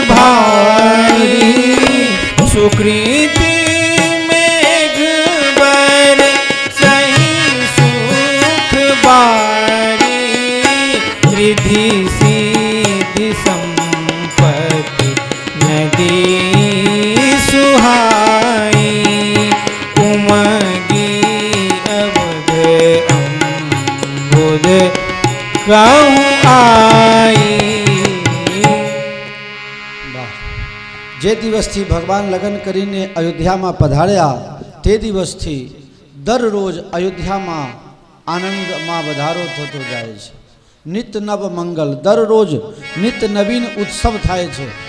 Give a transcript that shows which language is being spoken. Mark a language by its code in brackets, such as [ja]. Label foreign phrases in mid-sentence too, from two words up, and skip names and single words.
[awa] भारी सुकृति रिद्धि सिद्धि संपत्ति नदी सुहाई उमगी अवध अम्बुद कहूँ आई. [gu] જે દિવસથી ભગવાન લગ્ન કરીને અયોધ્યામાં પધાર્યા તે દિવસથી દરરોજ અયોધ્યામાં આનંદમાં વધારો થતો જાય છે. [awa] नित नव मंगल, [gu] દરરોજ નિત નવીન ઉત્સવ થાય છે.